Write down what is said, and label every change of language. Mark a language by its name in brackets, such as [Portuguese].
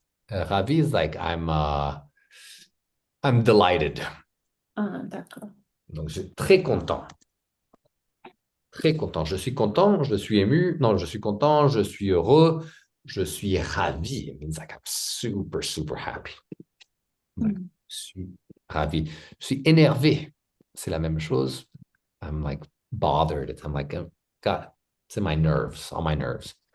[English] Ravi is like I'm delighted. [French] Ah, d'accord. Donc, je suis très content. Très content. Je suis content, je suis ému. Non, je suis content, je suis heureux, je suis ravi. [English] It means like I'm super, super happy. [French] Like, je suis ravi. Je suis énervé. C'est la même chose. [English] I'm like bothered. I'm like, God, it's in my nerves, on my nerves.